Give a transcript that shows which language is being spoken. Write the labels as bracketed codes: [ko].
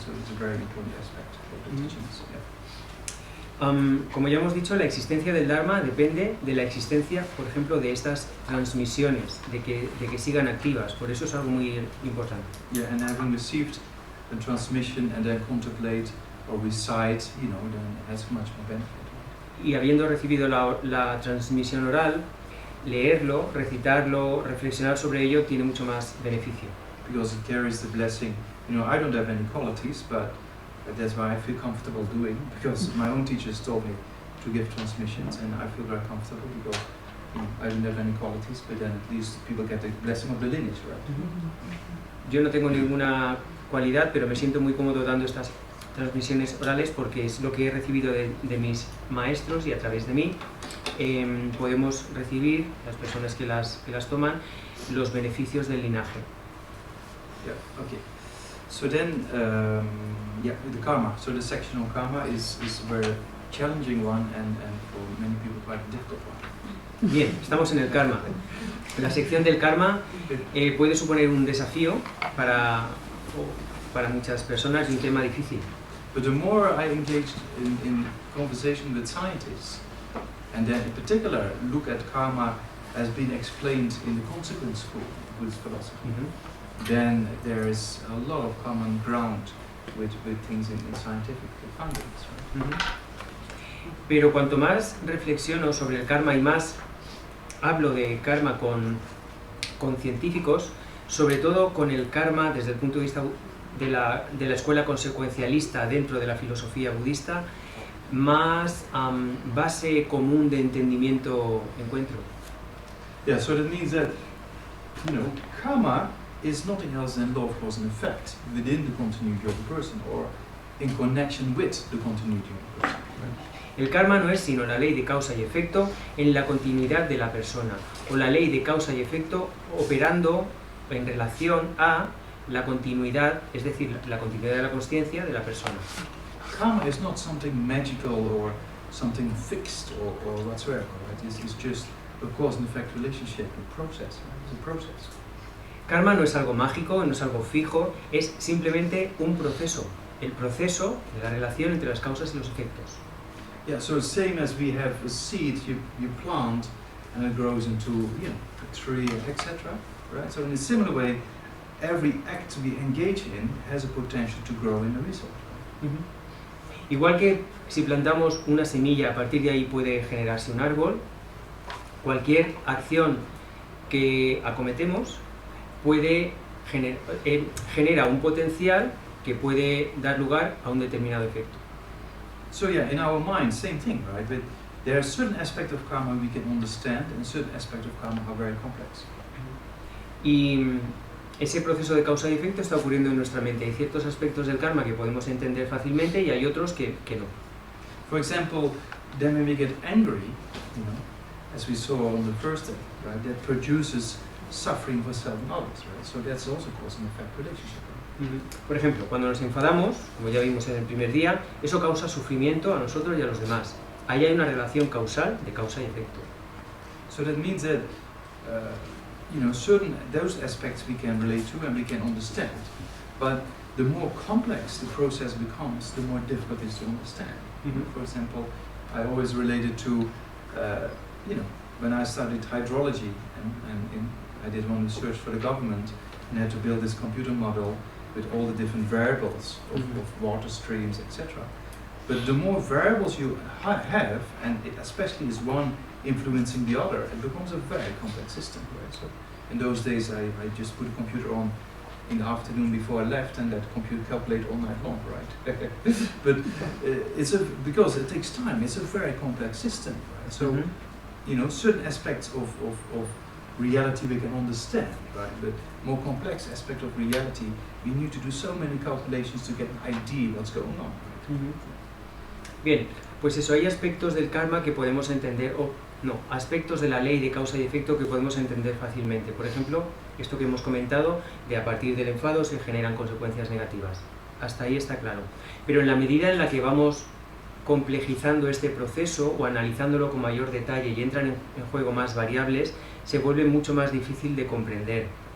[en] So it's a very important aspect of the teachings. Yeah. [es] Como ya hemos dicho, la existencia del Dharma depende de la existencia, por ejemplo, de estas transmisiones, de que sigan activas. Por eso es algo muy importante. [en] Yeah, and having received the transmission and then contemplate or recite, then it has much more benefit. [es] Y habiendo recibido la transmisión oral, leerlo, recitarlo, reflexionar sobre ello tiene mucho más beneficio. [en] Because it carries the blessing. I don't have any qualities, but that's why I feel comfortable doing, because my own teachers told me to give transmissions, and I feel very comfortable because I don't have any qualities, but then at least people get the blessing of the lineage, right? [es] Yo no tengo ninguna cualidad, pero me siento muy cómodo dando estas transmisiones orales porque es lo que he recibido de mis maestros, y a través de mí podemos recibir, las personas que las toman, los beneficios del linaje. [en] Yeah, okay. So then, the karma. So the section on karma is a very challenging one and for many people quite a difficult one. [es] Bien, estamos en el karma. La sección del karma puede suponer un desafío para muchas personas y un tema difícil. [en] But the more I engaged in conversation with scientists, and then in particular look at karma as being explained in the consequence school of Buddhist philosophy, then there is a lot of common ground with things in scientific findings. Right? [es] Pero cuanto más reflexiono sobre el karma y más hablo de karma con científicos, sobre todo con el karma desde el punto de vista de la escuela consecuencialista dentro de la filosofía budista, más base común de entendimiento encuentro. [en] Yeah, so that means that karma is nothing else than law of cause and effect within the continuity of a person, or in connection with the continuity of the person. [es] El karma no es sino la ley de causa y efecto en la continuidad de la persona, o la ley de causa y efecto operando en relación a la continuidad, es decir, la continuidad de la consciencia de la persona. [en] Karma is not something magical or something fixed or whatsoever, right? It's just a cause and effect relationship, a process, right? It's a process. [es] Karma no es algo mágico, no es algo fijo, es simplemente un proceso, el proceso de la relación entre las causas y los efectos. [en] Yeah, so same as we have a seed you plant and it grows into, you know, a tree, etc. Right? So in a similar way, every act we engage in has a potential to grow in the result. [es] Igual que si plantamos una semilla, a partir de ahí puede generarse un árbol, cualquier acción que acometemos puede genera un potencial que puede dar lugar a un determinado efecto. [en] So yeah, in our mind, same thing, right? But there are certain aspects of karma we can understand, and certain aspects of karma are very complex. [es] Y ese proceso de causa y efecto está ocurriendo en nuestra mente. Hay ciertos aspectos del karma que podemos entender fácilmente y hay otros que no. [en] For example, then when we get angry, you know, as we saw on the first day, right? That produces suffering for self and others, right? So that's also cause and effect relationship. [es] Por ejemplo, cuando nos enfadamos, como ya vimos en el primer día, eso causa sufrimiento a nosotros y a los demás. Ahí hay una relación causal de causa y efecto. [en] So that means that, you know, those aspects we can relate to and we can understand, but the more complex the process becomes, the more difficult it is to understand. For example, I always related to, you know, when I studied hydrology and I did one research for the government and had to build this computer model with all the different variables of water streams, etc. But the more variables you have, and it especially is one influencing the other, it becomes a very complex system, right? So in those days I just put a computer on in the afternoon before I left and that computer calculated all night long, right? But because it takes time, it's a very complex system, right? So, you know, certain aspects of reality we can understand, right? But more complex aspect of reality, we need to do so many calculations to get an idea what's going on. Right? [es] Bien, pues eso, hay aspectos del karma que podemos entender, o no, aspectos de la ley de causa y efecto que podemos entender fácilmente. Por ejemplo, esto que hemos comentado, de a partir del enfado se generan consecuencias negativas. Hasta ahí está claro. Pero en la medida en la que vamos complejizando este proceso o analizándolo con mayor detalle y entran en juego más variables, se vuelve mucho más difícil de comprender.